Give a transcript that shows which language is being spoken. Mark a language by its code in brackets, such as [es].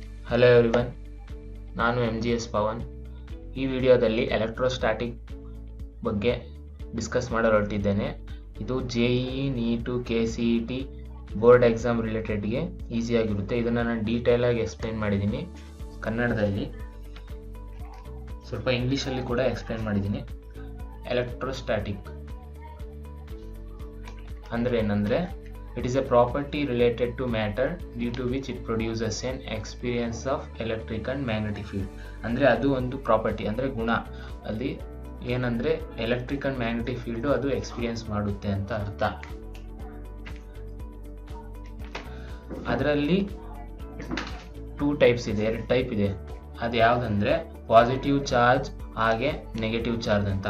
[kn] Hello everyone, ನಾನು MGS Pavan. ಈ ವಿಡಿಯೋದಲ್ಲಿ ಎಲೆಕ್ಟ್ರೋಸ್ಟ್ಯಾಟಿಕ್ ಬಗ್ಗೆ ಡಿಸ್ಕಸ್ ಮಾಡಲು ಹೊರಟಿದ್ದೇನೆ. ಇದು JEE, NEET, KCET board exam ರಿಲೇಟೆಡ್ಗೆ ಈಸಿಯಾಗಿರುತ್ತೆ. ಇದನ್ನು ನಾನು ಡೀಟೇಲಾಗಿ ಎಕ್ಸ್ಪ್ಲೈನ್ ಮಾಡಿದ್ದೀನಿ ಕನ್ನಡದಲ್ಲಿ, ಸ್ವಲ್ಪ ಇಂಗ್ಲೀಷಲ್ಲಿ ಕೂಡ ಎಕ್ಸ್ಪ್ಲೈನ್ ಮಾಡಿದ್ದೀನಿ. ಎಲೆಕ್ಟ್ರೋಸ್ಟ್ಯಾಟಿಕ್ ಅಂದರೆ ಏನಂದರೆ, [en] it is a property related to matter due to which it produces an experience of electric and magnetic field. [kn] ಅಂದರೆ ಅದು ಒಂದು ಪ್ರಾಪರ್ಟಿ, ಅಂದರೆ ಗುಣ. ಅಲ್ಲಿ ಏನಂದರೆ ಎಲೆಕ್ಟ್ರಿಕ್ ಆ್ಯಂಡ್ ಮ್ಯಾಗ್ನೆಟಿಕ್ ಫೀಲ್ಡು ಅದು ಎಕ್ಸ್ಪೀರಿಯನ್ಸ್ ಮಾಡುತ್ತೆ ಅಂತ ಅರ್ಥ. ಅದರಲ್ಲಿ 2 ಟೈಪ್ಸ್ ಇದೆ, 2 ಟೈಪ್ ಇದೆ. ಅದು ಯಾವುದಂದರೆ ಪಾಸಿಟಿವ್ ಚಾರ್ಜ್ ಹಾಗೆ ನೆಗೆಟಿವ್ ಚಾರ್ಜ್ ಅಂತ.